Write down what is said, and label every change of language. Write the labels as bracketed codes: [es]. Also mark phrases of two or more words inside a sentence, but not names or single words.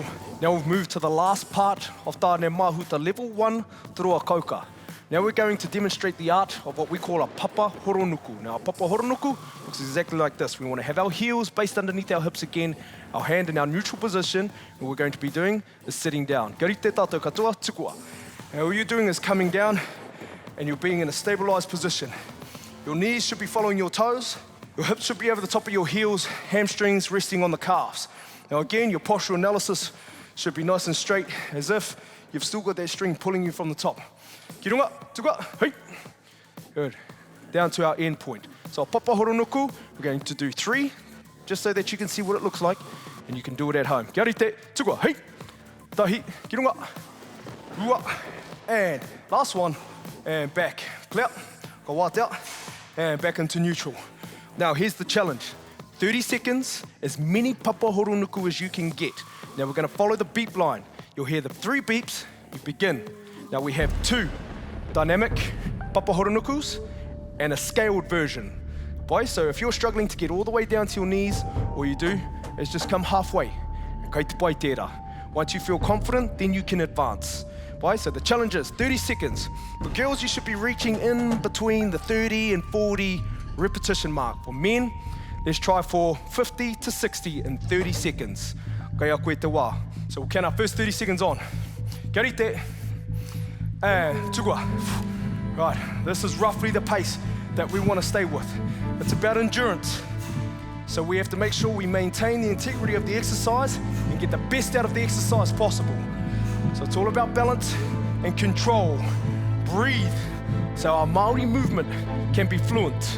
[en] Now we've moved to the last part of Tāne Mahuta, level 1, [mi] Torua Kauka. [en] Now we're going to demonstrate the art of what we call a [mi] papa horonuku. [en] Now a [mi] papa horonuku [en] looks exactly like this. We want to have our heels based underneath our hips again, our hand in our neutral position. What we're going to be doing is sitting down. [mi] Kia rite tātou katoa, tukua. [en] Now all you're doing is coming down and you're being in a stabilized position. Your knees should be following your toes. Your hips should be over the top of your heels, hamstrings resting on the calves. Now again, your postural analysis should be nice and straight, as if you've still got that string pulling you from the top. [mi] Ki runga, tukua, [en] hey. Good. Down to our end point. So [mi] papa horonuku, [en] we're going to do 3, just so that you can see what it looks like, and you can do it at home. [mi] Kia rite, tukua, hey. Tahi, ki runga, rua, [en] and last one, and back. Clear, go Waati out, and back into neutral. Now here's the challenge. 30 seconds, as many [mi] papa horonuku [en] as you can get. Now we're going to follow the beep line. You'll hear the 3 beeps, you begin. Now we have 2 dynamic [mi] papa horonukus [en] and a scaled version. Boy, so if you're struggling to get all the way down to your knees, all you do is just come halfway. [mi] Kei te pai tērā. [en] Once you feel confident, then you can advance. Boy, so the challenge is 30 seconds. For girls, you should be reaching in between the 30 and 40 repetition mark. For men, let's try for 50 to 60 in 30 seconds. [mi] Kaya koe te wā. [en] So we'll count our first 30 seconds on. [mi] Kia rite. [en] And [mi] tukua. [en] Right, this is roughly the pace that we want to stay with. It's about endurance. So we have to make sure we maintain the integrity of the exercise and get the best out of the exercise possible. So it's all about balance and control. Breathe, so our Māori movement can be fluent.